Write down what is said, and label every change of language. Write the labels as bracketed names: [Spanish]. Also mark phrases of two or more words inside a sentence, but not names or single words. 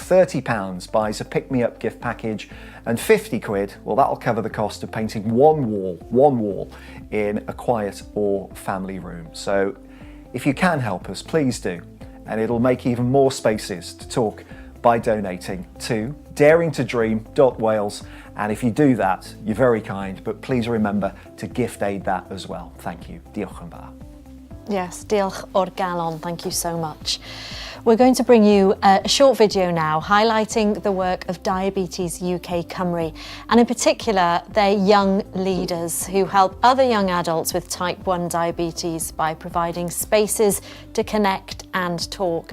[English] £30 buys a pick-me-up gift package, and 50 quid, well, that'll cover the cost of painting one wall in a quiet or family room. So, if you can help us, please do. And it'll make even more spaces to talk by donating to daringtodream.wales. And if you do that, you're very kind, but please remember to gift aid that as well. Thank you. [Welsh] Diolch yn fawr. Yes, diolch o'r galon, [English] thank you so much. We're going to bring you a short video now highlighting the work of Diabetes UK Cymru, and in particular their young leaders who help other young adults with type 1 diabetes by providing spaces to connect and talk.